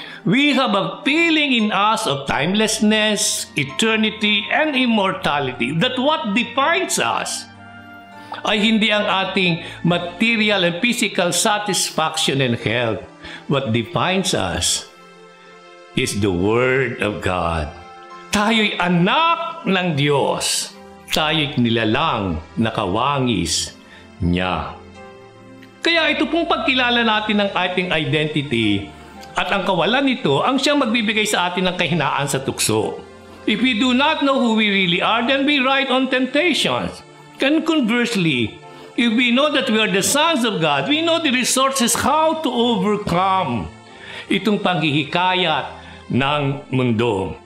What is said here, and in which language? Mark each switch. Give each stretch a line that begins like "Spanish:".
English: We have a feeling in us of timelessness, eternity, and immortality, that what defines us
Filipino: ay hindi ang ating
English: material and physical satisfaction and health. What defines us is the Word of God.
Filipino: Tayo'y anak ng Diyos. Tayo'y nilalang na kawangis niya. Kaya ito pong pagkilala natin ng ating identity at ang kawalan nito ang siyang magbibigay sa atin ng kahinaan sa tukso.
English: If we do not know who we really are, then we ride on temptations. And conversely, if we know that we are the sons of God, we know the resources how to overcome
Filipino: itong panghihikayat ng mundo.